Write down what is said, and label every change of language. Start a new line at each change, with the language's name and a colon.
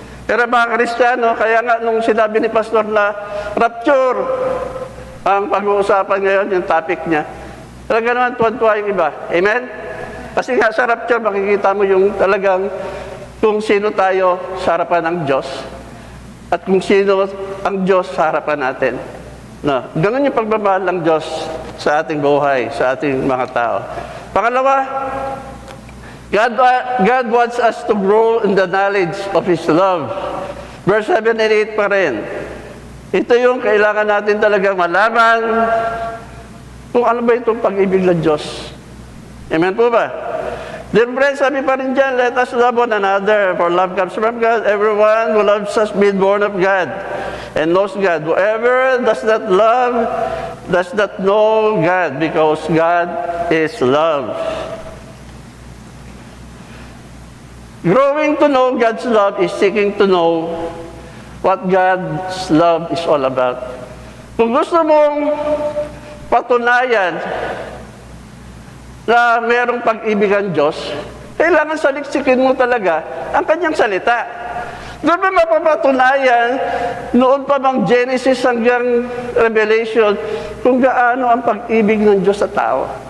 Filipino: Pero mga Kristiyano, kaya nga nung sinabi ni Pastor na rapture, ang pag-uusapan ngayon, yung topic niya, talaga naman tuwan-tuwa yung iba. Amen? Kasi nga sa rapture, makikita mo yung talagang kung sino tayo sa harapan ng Diyos at kung sino ang Diyos sa harapan natin. No, ganun yung pagmamahal ng Diyos sa ating buhay, sa ating mga tao.
English: Pangalawa, God wants us to grow in the knowledge of His love.
Filipino: Verse 7 and 8 pa rin. Ito yung kailangan natin talagang malaman kung ano ba itong pag-ibig ng Diyos. Amen po ba?
English: Dear friends, sabi pa rin dyan, let us love one another, for love comes from God. Everyone who loves us been born of God and knows God. Whoever does not love does not know God, because God is love. Growing to know God's love is seeking to know what God's love is all about.
Filipino: Kung gusto mong patunayan na mayroong pag-ibig ang Diyos, kailangan saliksikin mo talaga ang kanyang salita. Doon ba mapapatunayan, noon pa bang Genesis hanggang Revelation, kung gaano ang pag-ibig ng Diyos sa tao.